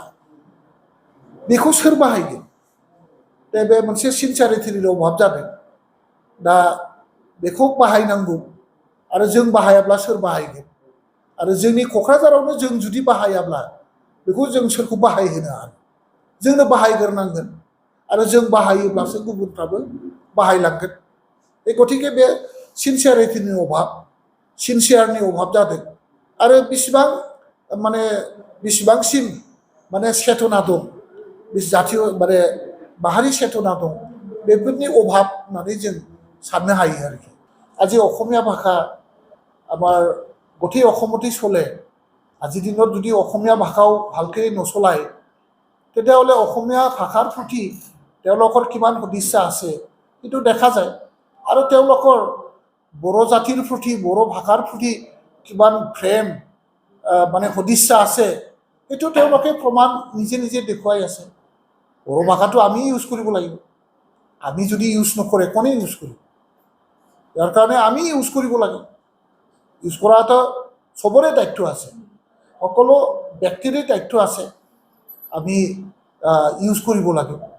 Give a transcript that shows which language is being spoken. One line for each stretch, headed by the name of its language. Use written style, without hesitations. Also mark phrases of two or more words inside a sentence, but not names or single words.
Bodo: बेखौ सोर बाहायगोन दा बे मोनसे सिनसियारिटिनि अभाब जादों दा बेखौ बाहायनांगौ आरो जों बाहायाब्ला सोर बाहायगोन आरो जोंनि क'क्राझारावनो जों जुदि बाहायाब्ला बेखौ जों सोरखौ बाहायहोनो हानो जोंनो बाहायग्रोनांगोन आरो जों बाहायोब्लासो गुबुनफ्राबो बाहायलांगोन बे गतिके बे सिनसियारिटिनि अभाब जादों आरो बेसेबांसिम माने चेतना दं बे जातीय माने माहारि चेतना दं बेफोरनि अभाब होननानै जों साननो हायो आरोखि
Assamese: আজি অসমীয়া ভাষা আমাৰ গোটেই অসমতেই চলে আজিৰ দিনত যদি অসমীয়া ভাষাও ভালকৈ নচলায় তেতিয়াহ'লে অসমীয়া ভাষাৰ প্ৰতি তেওঁলোকৰ কিমান সদিচ্ছা আছে সেইটো দেখা যায় আৰু তেওঁলোকৰ বড়ো জাতিৰ প্ৰতি বড়ো ভাষাৰ প্ৰতি কিমান প্ৰেম মানে সদিচ্ছা আছে সেইটো তেওঁলোকে প্ৰমাণ নিজে নিজে দেখুৱাই আছে বড়ো ভাষাটো আমি ইউজ কৰিব লাগিব আমি যদি ইউজ নকৰে কোনে ইউজ কৰিব ইয়াৰ কাৰণে আমি ইউজ কৰিব লাগে ইউজ কৰাটো সবৰে দায়িত্ব আছে সকলো ব্যক্তিৰে দায়িত্ব আছে আমি ইউজ কৰিব লাগে